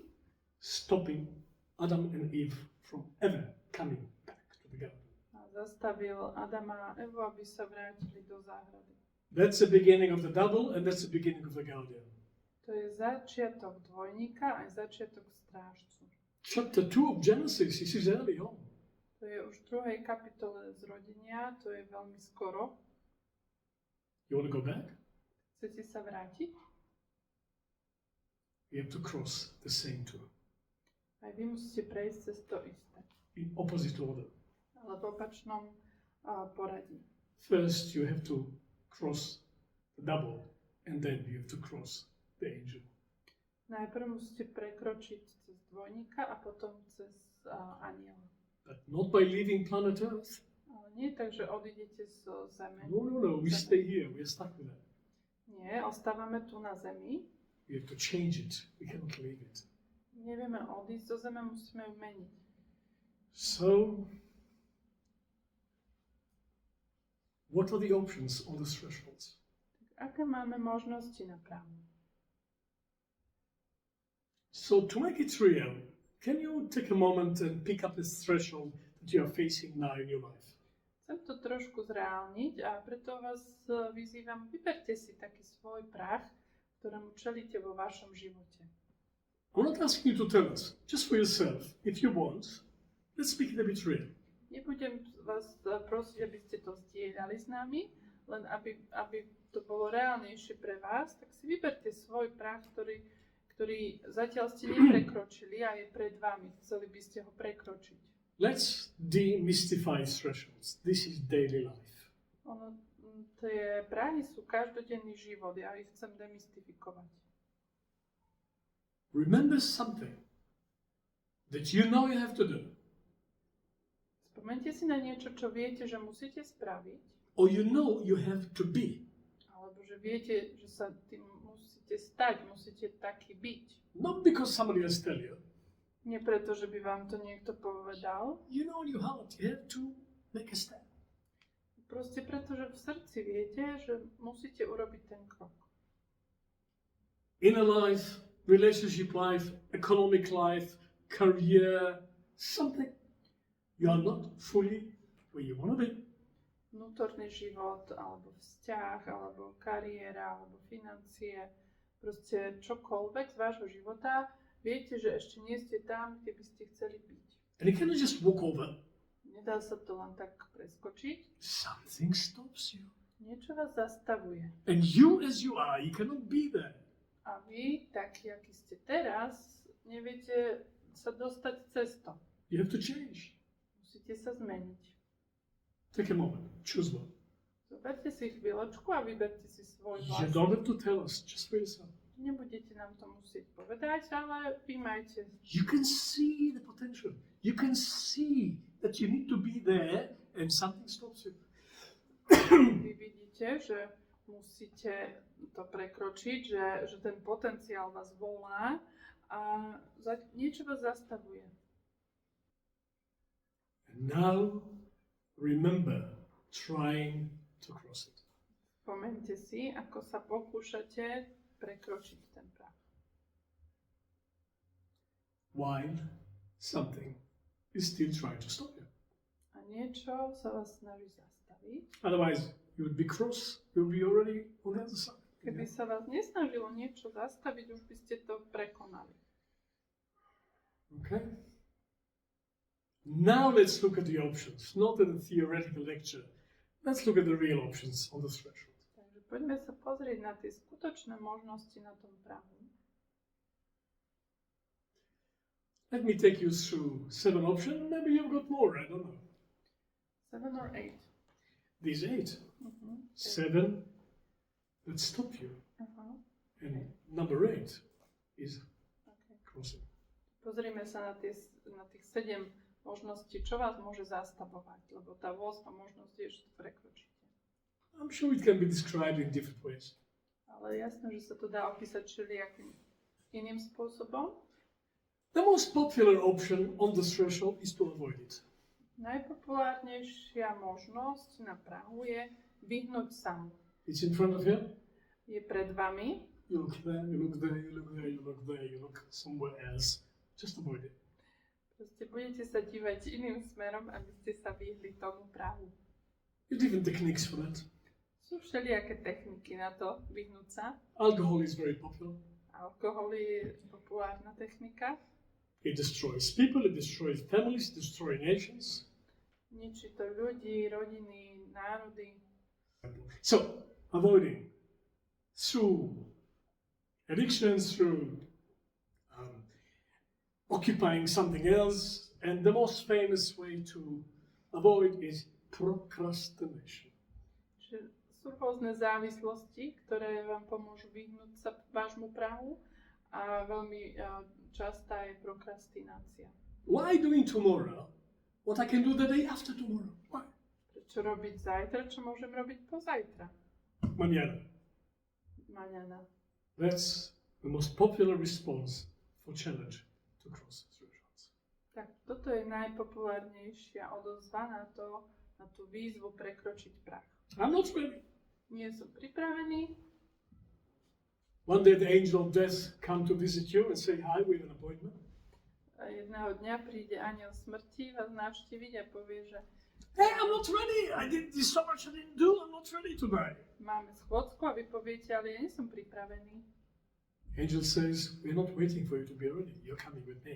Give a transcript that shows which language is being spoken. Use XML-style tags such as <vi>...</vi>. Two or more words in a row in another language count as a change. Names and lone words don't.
<en>Stopping Adam and Eve from ever coming back to the garden.</en> <sk>A zastavil Adama a Evu, aby sa vrátili do záhrady.</sk> <en>That's the beginning of the double and that's the beginning of the guardian.</en> <sk>To je začiatok dvojníka aj začiatok strážcu.</sk> <en>Chapter 2 of Genesis, this is early on.</en> <sk>To je už v 2. kapitole zrodenia, to je veľmi skoro.</sk> <en>You want to go back?</en> <sk>Chcete sa vrátiť?</sk> <en>You have to cross the same two.</en> <sk>Aj vy musíte prejsť cez to isté.</sk> <en>in opposite order.</en> <sk>Ale v opačnom poradí.</sk> <en>First, you have to cross the double, and then you have to cross the angel.</en> <sk>Najprv musíte prekročiť cez dvojníka a potom cez aniela.</sk> <en>But not by leaving planet Earth.</en> <sk>Ale nie tak, že odídete z Zeme.</sk> <en>No, we stay here, we're stuck with that.</en> <sk>Nie, ostávame tu na Zemi.</sk> <en>We have to change it, we cannot leave it.</en> <sk>Nevieme odísť zo Zeme, musíme ju meniť.</sk> <en>So, what are the options on the thresholds?</en> <sk>Aké máme možnosti na prahu?</sk> <en>So, to make it real, can you take a moment and pick up this threshold that you are facing now in your life?</en> <sk>Chcem to trošku zreálniť a preto vás vyzývam, vyberte si taký svoj prah, ktorému čelíte vo vašom živote.</sk> <en>I'm not asking you to tell us, just for yourself, if you want. Let's make it a bit real.</en> <sk>Nebudem vás prosiť, aby ste to zdieľali s nami, len aby to bolo reálnejšie pre vás, tak si vyberte svoj prah, ktorý zatiaľ ste neprekročili a je pred vami. Chceli by ste ho prekročiť.</sk> <en>Let's demystify thresholds. This is daily life.</en> <sk>Tie prahy sú každodenný život, ja ich chcem demystifikovať.</sk> <en>Remember something that you know you have to do.</en> <sk>Spomente si na niečo, čo viete, že musíte spraviť.</sk> <en>Or you know you have to be.</en> <sk>Alebo že viete, že sa tým musíte stať, musíte taký byť.</sk> <en>Not because somebody else tell you.</en> <sk>Nie preto, že by vám to niekto povedal.</sk> <en>You know in your heart you have to make a step.</en> <sk>Proste preto, že v srdci viete, že musíte urobiť ten krok.</sk> <en>Inner life, relationship life, economic life, career, something. You are not fully where you want to be.</en> <sk>Vnútorný život, alebo vzťah, alebo kariéra, alebo financie, proste čokoľvek z vášho života, viete, že ešte nie ste tam, kde by ste chceli byť.</sk> <en>And you cannot just walk over.</en> <sk>Nedá sa to len tak preskočiť.</sk> <en>Something stops you.</en> <sk>Niečo vás zastavuje.</sk> <en>And you as you are, you cannot be there.</en> <sk>A vy, takí, akí ste teraz, neviete sa dostať cez to.</sk> <en>You have to change.</en> <sk>Musíte sa zmeniť.</sk> <en>Take a moment, choose one.</en> <sk>Zoberte si chvíľočku a vyberte si svoj</sk> <en>You</en> <sk>vlastný.</sk> <en>don't have to tell us, just for yourself.</en> <sk>Nebudete nám to musieť povedať, ale vy majte.</sk> <en>You can see the potential. You can see that you need to be there and something stops you.</en> <sk>Vy vidíte, že musíte to prekročiť, že ten potenciál vás volá a niečo vás zastavuje.</sk> <en>And now remember trying to cross it.</en> <sk>Spomeňte si, ako sa pokúšate prekročiť ten prah.</sk> <en>While something is still trying to stop you.</en> <sk>A niečo sa vás snaží zastaviť.</sk> <en>Otherwise, you would be cross, you would be already on the other side.</en> <sk>Keby sa vás nesnažilo niečo zastaviť, už by ste to prekonali.</sk> <en>Okay? Now let's look at the options, not at the theoretical lecture. Let's look at the real options on the threshold.</en> <sk>Takže poďme sa pozrieť na tie skutočné možnosti na tom prahu.</sk> <en>Let me take you through 7 options. Maybe you've got more, I don't know. 7 or 8? These 8. Uh-huh. 7 that stop you. Uh-huh. And number 8 is Okay. crossing.</en> <sk>Pozrime sa na tých 7 možností, čo vás môže zastavovať, lebo tá 8. možnosť je, že to prekročíte.</sk> <en>I'm sure it can be described in different ways.</en> <sk>Ale jasné, že sa to dá opísať všelijakým iným spôsobom.</sk> <en>The most popular option on the threshold is to avoid it.</en> <sk>Najpopulárnejšia možnosť na prahu je vyhnúť sa mu.</sk> <en>It's in front of you.</en> <sk>Je pred vami.</sk> <en>You look there, you look there, you look there, you look there, you look somewhere else. Just avoid it.</en> <sk>Proste budete sa dívať iným smerom, aby ste sa vyhli tomu prahu.</sk> <en>There are different techniques for that.</en> <sk>Sú všelijaké techniky na to vyhnúť sa.</sk> <en>Alcohol is very popular.</en> <sk>Alkohol je populárna technika.</sk> <en>It destroys people, it destroys families, it destroys nations.</en> <sk>Ničí to ľudí, rodiny, národy.</sk> <en>So, avoiding through addictions, through occupying something else, And the most famous way to avoid is procrastination.</en> <sk>Čiže sú rôzne závislosti, ktoré vám pomôžu vyhnúť sa vášmu prahu a veľmi častá je prokrastinácia.</sk> <en>Why doing tomorrow what I can do the day after tomorrow? Why?</en> <sk>Prečo robiť zajtra, čo môžem robiť pozajtra? Mañana. Mañana.</sk> <en>That's the most popular response for challenge to cross thresholds.</en> <sk>Tak toto je najpopulárnejšia odozva na tú výzvu prekročiť prach.</sk> <en>I'm not ready.</en> <sk>Nie som pripravený.</sk> <en>One day the angel of death come to visit you and say, hi, we have an appointment.</en> <sk>A jedného dňa príde anjel smrti vás navštíviť a povie, že</sk> <en>Hey, I'm not ready. I did this so much I didn't do. I'm not ready today.</en> <sk>máme schôdzku a vy poviete, ale ja nie som pripravený.</sk> <en>Angel says, we're not waiting for you to be ready. You're coming with me.</en>